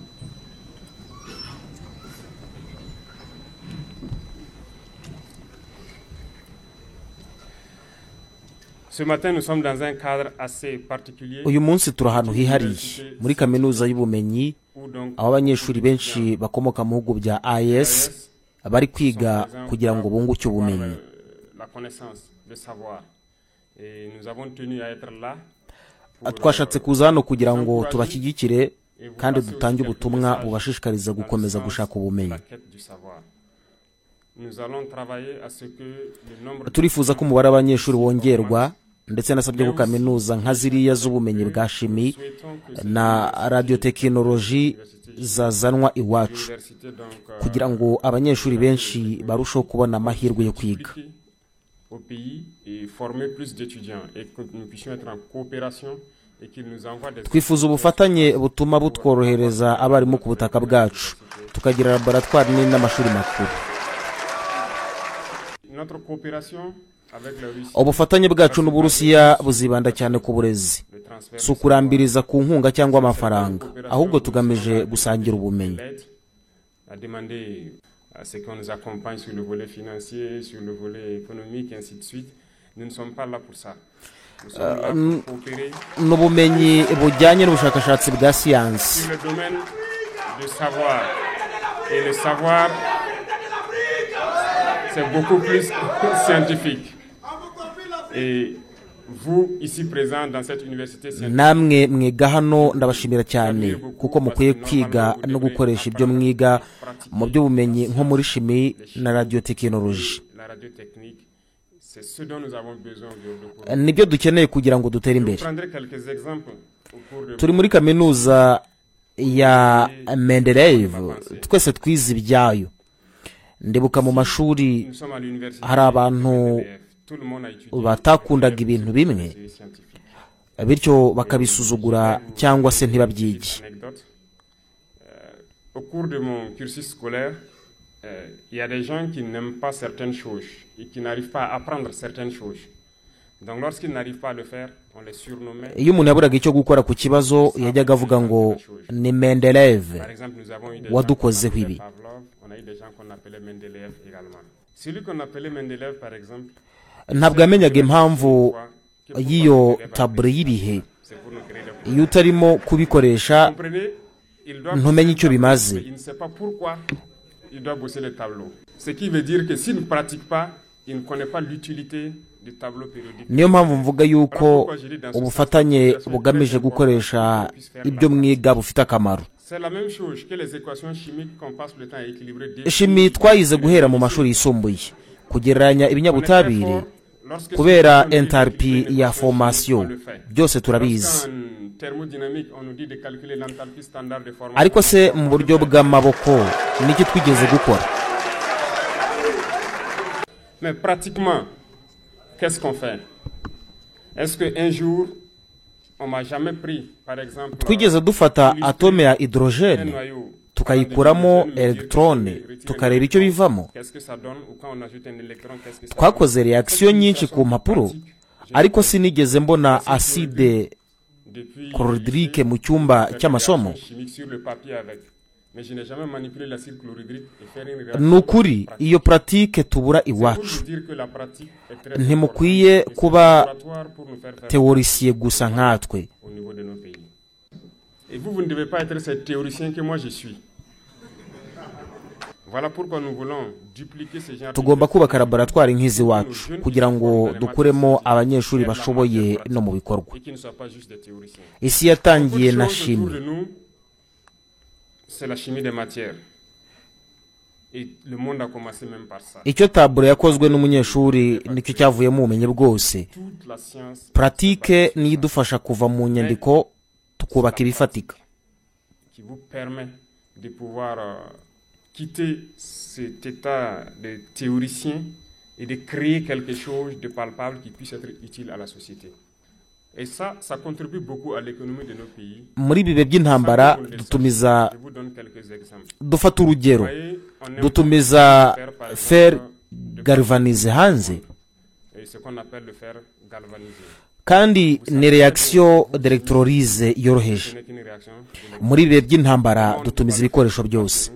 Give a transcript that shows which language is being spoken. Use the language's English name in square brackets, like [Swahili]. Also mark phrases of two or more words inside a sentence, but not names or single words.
[French] Ce matin, nous sommes dans un cadre assez particulier. [Kinyarwanda] Uyu munsi turi ahantu hihariye muri kaminuza y'ubumenyi, aho abanyeshuri benshi bakomoka mu bihugu bya AES bari kwiga kugira ngo bunguke ubumenyi. Twashatse kuza hano kugira ngo tubashyigikire kandi dutange ubutumwa bubashishikariza gukomeza gushaka ubumenyi. [French] nous allons travailler à ce que le nombre [Kinyarwanda] turifuza ko umubare w'abanyeshuri wongerwa ndetse nasabye ko kaminuza nka ziriya z'ubumenyi bwa shimi na radiotekinoloji zazanwa iwacu kugira ngo abanyeshuri benshi barusheho kubona amahirwe yo kwiga [French] au pays et former plus d'étudiants et que nous puissions être en coopération et qu'ils nous envoient des [Kinyarwanda] twifuza ubufatanye butuma butworohereza abarimu ku butaka bwacu tukagira laboratwari nini n'amashuri makuru. [French] Notre coopération avec la Russie, [Kinyarwanda] ubufatanye bwacu n'Uburusiya buzibanda cyane ku burezi, si ukurambiriza ku nkunga cyangwa amafaranga, ahubwo tugamije gusangira ubumenyi. [French] a demandé à ce qu'on nous accompagne sur le volet financier, sur le volet économique, et ainsi de suite. Nous ne sommes pas là pour ça. Nous sommes là pour coopérer [Kinyarwanda] n'ubumenyi bujyanye n'ubushakashatsi bwa siyansi [French] sur le domaine du savoir. Et le savoir, c'est beaucoup plus scientifique. Et vous, ici présents dans cette université scientifique, [Kinyarwanda] namwe mwiga hano ndabashimira cyane kuko mukwiye kwiga no gukoresha ibyo mwiga mu by'ubumenyi nko muri shimi na radiotekinoloji. [French] la radiotechnique, c'est ce dont nous avons besoin aujourd'hui. [Kinyarwanda] nibyo dukeneye kugira ngo dutere [French] Je [Kinyarwanda] imbere. [French] prendrai quelques exemples au cours de [Kinyarwanda] turi muri kaminuza ya Mendeleev, twese twize ibyayo. ndibuka mu mashuri [French] Nous sommes à l'université [Kinyarwanda] hari abantu [French] MNDF. Tout le monde a étudié [Kinyarwanda] batakundaga ibintu bimwe [French] les scientifiques. [Kinyarwanda] bityo bakabisuzugura cyangwa se ntibabyige. [French] Anecdote. Au cours de mon cursus scolaire, il y a des gens qui n'aiment pas certaines choses et qui n'arrivent pas à apprendre certaines choses. Donc lorsqu'ils n'arrivent pas à le faire, on les surnommait. [Kinyarwanda] iyo umuntu yaburaga icyo gukora ku kibazo yajyaga avuga ngo ni Mendeleev [French] Par exemple, nous avons eu des [Kinyarwanda] wadukozeho [French] gens qu'on [Kinyarwanda] ibi. [French] appelait Pavlov, on a eu des gens qu'on appelait Mendeleev également. Celui qu'on appelait Mendeleev, par exemple, [Kinyarwanda] ntabwo yamenyaga impamvu y'iyo tabure y'ibihe. [French] c'est pour nous créer des problèmes. [Kinyarwanda] iyo utarimo kubikoresha [French] Comprenez? Il doit [Kinyarwanda] ntumenye icyo [French] bosser le [Kinyarwanda] bimaze. [French] tableau, mais il ne sait pas pourquoi il doit bosser le tableau. Ce qui veut dire que s'il ne pratique pas, il ne connaît pas l'utilité du tableau périodique. [Kinyarwanda] niyo mpamvu mvuga yuko ubufatanye bugamije gukoresha ibyo mwiga bufite akamaro. [French] C'est la même chose que les équations chimiques qu'on passe le temps à équilibrer. [Kinyarwanda] shimi twayize guhera mu mashuri yisumbuye kugereranya ibinyabutabire kubera entalpi ya formation byose turabizi. [French] En thermodynamique, on nous dit de calculer l'enthalpie standard de formation. [Kinyarwanda] ariko se mu buryo bw'amaboko niki twigeze gukora? [French] Mais pratiquement, qu'est-ce qu'on fait? Est-ce qu'un jour, on m'a jamais pris, par exemple, [Kinyarwanda] twigeze dufata atome ya [French] un hydrogene noyau, [Kinyarwanda] tukayikuramo electrone tukareba icyo bivamo? [French] qu'est-ce que ça donne? Ou quand on ajoute un électron, qu'est-ce que ça donne? [Kinyarwanda] twakoze reaction nyinshi ku mpapuro ariko sinigeze mbona acide [French] Depuis [Kinyarwanda] chlorhydrique mu cyumba cy'amasomo. [French] réaction chimique sur le papier avec. Mais je n'ai jamais manipulé l'acide chlorhydrique et faire une réaction. [Kinyarwanda] ni ukuri iyo pratique tubura [French] Pour [Kinyarwanda] iwacu. [French] vous dire que la pratique est très [Kinyarwanda] ntimukwiye [French] importante. Et c'est [Kinyarwanda] kuba [French] laboratoire pour nous faire [Kinyarwanda] teorisiye gusa nkatwe. [French] au niveau de nos pays. Et vous, vous ne devez pas être ce théoricien que moi je suis. Voilà pourquoi nous voulons dupliquer ces genres [Kinyarwanda] tugomba kubaka laboratwari nk'iziwacu kugira ngo dukuremo abanyeshuri bashoboye no mu bikorwa. [French] et qui ne soient pas juste des théoriciens. [Kinyarwanda] isi yatangiye na [French] Autre chose autour [Kinyarwanda] shimi. [French] de nous, c'est la chimie des matières. Et le monde a commencé même par ça. [Kinyarwanda] icyo tabure yakozwe n'umunyeshuri nicyo cyavuyemo ubumenyi bwose. [French] Toute la science [Kinyarwanda] pratique niyo idufasha kuva mu nyandiko tukubaka ibifatika. [French] qui vous permet de pouvoir quitter cet état de théoricien et de créer quelque chose de palpable qui puisse être utile à la société. Et ça contribue beaucoup à l'économie de nos pays. [Kinyarwanda] muri ibi bihe by'intambara dutumiza [French] Je vous donne quelques exemples. [Kinyarwanda] dufata urugero [French] Vous voyez, on importe [Kinyarwanda] dutumiza [French] du fer, par [Kinyarwanda] fer [French] exemple, de [Kinyarwanda] galvanize hanze [French] et ce qu'on appelle le fer galvanisé. [Kinyarwanda] kandi ni [French] reaction d'electrolyse [Kinyarwanda] yoroheje. [French] Ce n'est qu'une réaction. [Kinyarwanda] muri ibi bihe by'intambara dutumiza ibikoresho byose.